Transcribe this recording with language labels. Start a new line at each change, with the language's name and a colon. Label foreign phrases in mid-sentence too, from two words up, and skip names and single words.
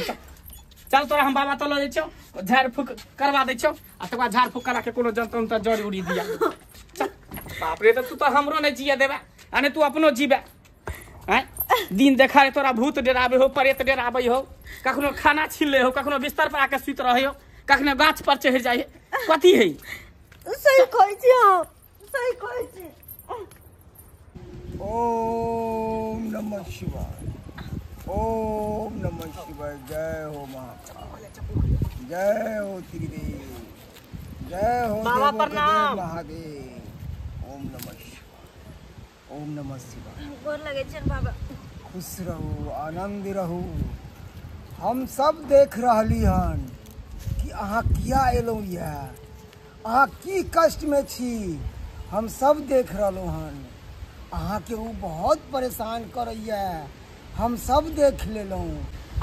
Maithili: चल तोरा हम बाबा तलो दे छौ, झाड़ फूक करवा दे छौ, आ तक बाद झाड़ फूक करा के कोनो जंतर उंतर जड़ी उड़ी दिया। चल बाप रे, तू तो हमरो नहीं जिए देबे, अने तू अपनो जीबे। हैं दिन देखा रे तोरा भूत डराबे हो, प्रेत डराबे हो, कखनो खाना छीन ले हो, कखनो बिस्तर पर आके सुत रहे हो, कखनो गाछ पर चढ़ जाए। कथी है? सही कहै छी हम, सही कहै छी।
Sanskrit: ओम नमः शिवाय, ओम नमः शिवाय।
Maithili: जय हो महाकाल, जय हो त्रिदेव, जय हो बाबा प्रणाम। महादेव।
Sanskrit: ओम नमः शिवाय, ओम नमः शिवाय।
Maithili: गोर लगे छन बाबा। खुश रहू, आनंद रहू। हम सब देख रहली हन कि अहाँ किया एलौ ये, अहाँ की कष्ट में छी, हम सब देख रहलहुँ हन। अहाँ के वो बहुत परेशान करैया, हम सब देख लेलहुँ।